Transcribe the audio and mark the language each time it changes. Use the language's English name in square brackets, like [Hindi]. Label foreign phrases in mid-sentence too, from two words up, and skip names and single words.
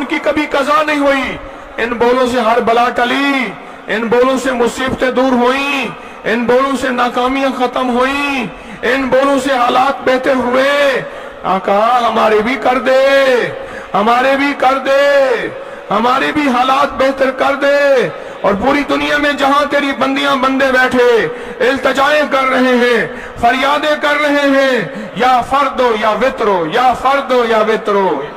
[Urdu] کی کبھی قضا نہیں ہوئی ان بولوں سے ہر بلا ٹلی ان بولوں سے مصیبتیں دور ہوئیں ان بولوں سے ناکامیاں ختم ہوئیں ان بولوں سے حالات بہتر ہوئے آقا ہمارے بھی کر دے ہمارے بھی کر دے ہمارے بھی حالات بہتر کر دے اور پوری دنیا میں جہاں تیری بندیاں بندے بیٹھے التجائیں کر رہے ہیں فریادیں کر رہے ہیں [Arabic] یا فردو یا وطرو یا فردو یا وطرو